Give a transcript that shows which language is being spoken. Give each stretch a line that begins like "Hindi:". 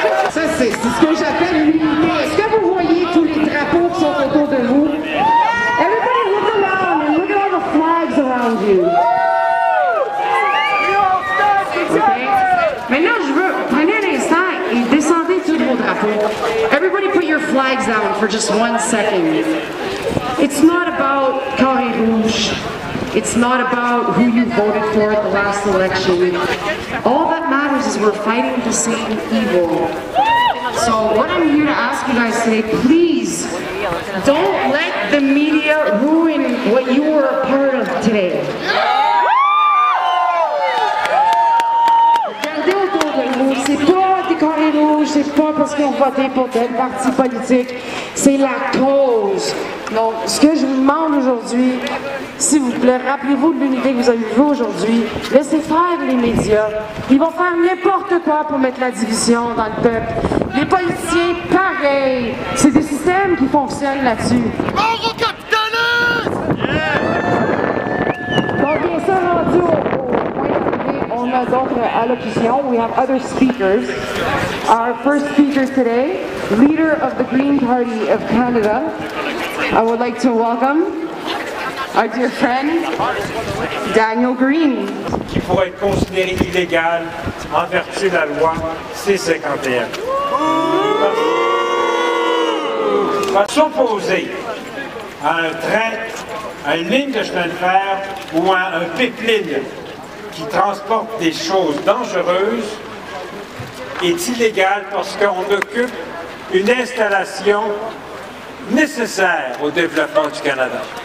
French: Ça, c'est ce que j'appelle l'unité. Est-ce que vous voyez tous les drapeaux qui sont autour de vous?
English: Everybody look around and look at all the flags around you. Okay.
French: Maintenant, je veux, prenez un instant et descendez tous vos drapeaux.
English: Everybody put your flags down for just 1 second. It's not about Carré Rouge. It's not about who you voted for at the last election. All that matters is we're fighting the same evil. So what I'm here to ask you guys today, please don't let the media ruin what you were a part of today.
French: Regardez autour de vous, c'est pas des carrés rouges, c'est pas parce qu'ils ont voté pour tel parti politique, c'est la cause. Donc, ce que je vous demande aujourd'hui, s'il vous plaît, rappelez-vous de l'unité que vous avez vue aujourd'hui. Laissez faire les médias. Ils vont faire n'importe quoi pour mettre la division dans le peuple. Les politiciens, pareil. C'est des systèmes qui fonctionnent là-dessus. Mort au capitalisme! Donc, bien sûr, rendu au point d'arrivée, on a d'autres allocutions.
English: We have other speakers. Our first speaker today, leader of the Green Party of Canada, I would like to welcome our dear friend, Daniel Green.
French: Qui pourrait être considéré illégal en vertu de la loi C-51. Va s'opposer à un train, à une ligne de chemin de fer ou à un pipeline qui transporte des choses dangereuses est illégal parce qu'on occupe une installation nécessaire au développement du Canada.